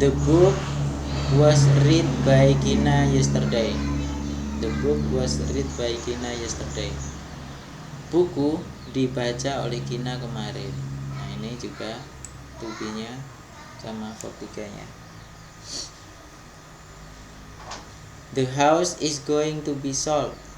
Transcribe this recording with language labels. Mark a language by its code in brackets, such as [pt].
[en] The book was read by Gina yesterday. The book was read by Gina yesterday. [id] Buku dibaca oleh Gina kemarin. Nah, ini juga to be nya sama verb 3 nya. [en] The house is going to be sold.